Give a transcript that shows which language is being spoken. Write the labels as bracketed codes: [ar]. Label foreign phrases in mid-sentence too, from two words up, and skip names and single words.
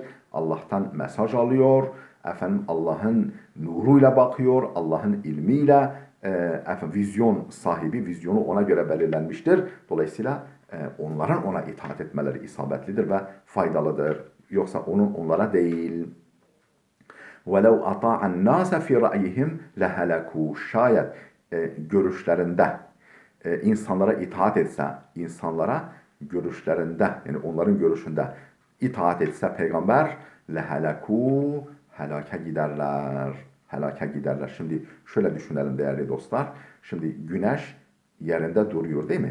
[tr] Allah'tan mesaj alıyor. Efendim Allah'ın nuruyla bakıyor. Allah'ın ilmiyle efendim vizyon sahibi, vizyonu ona göre belirlenmiştir. Dolayısıyla onların ona itaat etmeleri isabetlidir ve faydalıdır. Yoksa onun onlara değil. [ar] وَلَوْ أَطَاعَ النَّاسَ فِي رَأْيِهِمْ لَهَلَكُوا [tr] şayet görüşlerinde insanlara itaat etse, insanlara görüşlerinde yani onların görüşünde itaat etse peygamber لَهَلَكُوا helake giderler. Helake giderler. Şimdi şöyle düşünelim değerli dostlar. Şimdi güneş yerinde duruyor değil mi?